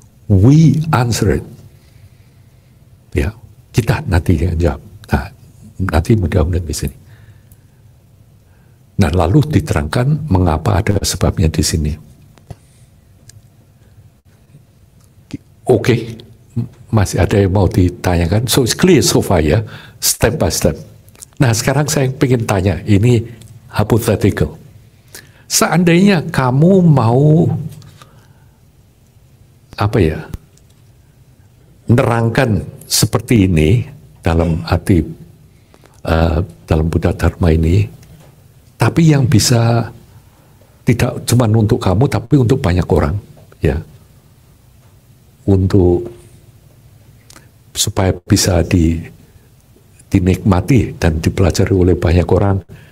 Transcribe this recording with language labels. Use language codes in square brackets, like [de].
[en] We answer it. [id] Ya, kita nanti yang jawab. Nah, nanti mudah-mudahan di sini. Nah, lalu diterangkan mengapa ada sebabnya di sini. Oke, masih ada yang mau ditanyakan? [en] So it's clear so far ya, step by step. [id] Nah, sekarang saya ingin tanya, ini hypothetical. Seandainya kamu mau nerangkan seperti ini dalam arti dalam Buddha Dharma ini, tapi yang bisa tidak cuma untuk kamu, tapi untuk banyak orang, ya, untuk supaya bisa dinikmati dan dipelajari oleh banyak orang.